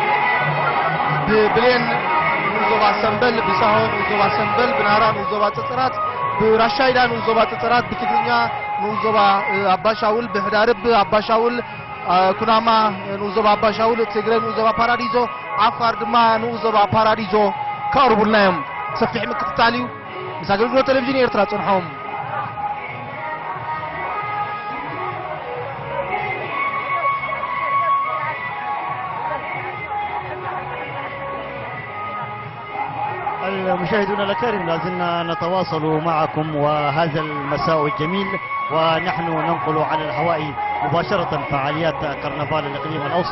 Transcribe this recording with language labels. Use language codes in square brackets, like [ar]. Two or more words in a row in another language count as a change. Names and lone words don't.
[ti] ብብሌን ንዞባ ሰንበል ብሳሆ ንዞባ ሰንበል ብናራ ንዞባ ፅፅራት ብራሻይዳ ንዞባ ፅፅራት ብትግርኛ ንዞባ አባሻውል በህዳርብ አባሻውል ኩናማ ንዞባ አባሻውል ትግረ ንዞባ ፓራዲዞ አፋር ድማ ንዞባ ፓራዲዞ ካርቡልናዮም ሰፊሕ ምክትታል እዩ ምስ ኣገልግሎት ቴሌቪዥን ኤርትራ ጽንሖም [ar] مشاهدونا الأكارم لازلنا نتواصل معكم وهذا المساء الجميل ونحن ننقل على الهواء مباشرة فعاليات كرنفال الإقليم الأوسط.